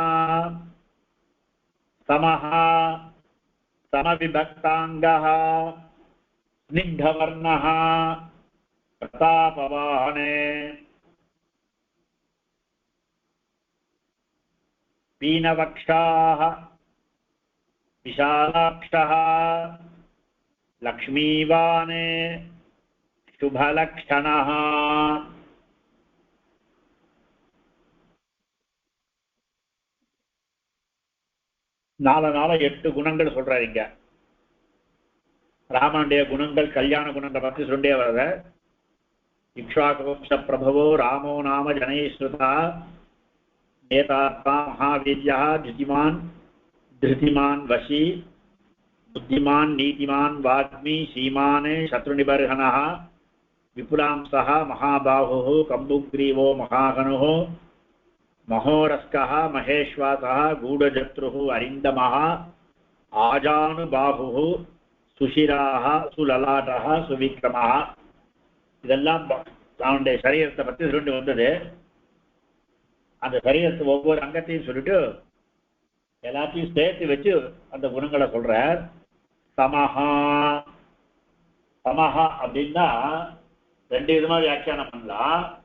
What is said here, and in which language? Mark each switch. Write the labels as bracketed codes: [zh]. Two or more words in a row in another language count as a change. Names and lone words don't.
[sa] समः समविभक्ताङ्गः स्निग्धवर्णः प्रतापवान् पीनवक्षाः विशालाक्षः लक्ष्मीवान् शुभलक्षणः। [ta] நாலு 8 குணங்கள் சொல்றாங்க. ராமனுடைய குணங்கள் கல்யாண குணங்களை பற்றி சொல்லிட்டே வர்றத. [sa] इक्ष्वाकुवंश प्रभवो रामो नाम जनैःश्रुतः नेतार्त्ता महावीर्यो धृतिमान् वशी बुद्धिमान् नीतिमान् वाग्मी श्रीमान् शत्रुनिबर्हणः विपुलांसः महाबाहुः कम्बुग्रीवो महाहनुः महोरस्कः महेष्वासः गूढजत्रुः अरिन्दमः आजानुबाहुः सुशिराः सुललाटः सुविक्रमः. [ta] இதெல்லாம் அவனுடைய சரீரத்தை பற்றி சொல்லிட்டு வந்தது. அந்த சரீரத்தை ஒவ்வொரு அங்கத்தையும் சொல்லிட்டு எல்லாத்தையும் சேர்த்து வச்சு அந்த குணங்களை சொல்றார். [sa] समः समः [ta] அப்படின்னா 2 விதமா வியாக்கியானம் பண்ணலாம்.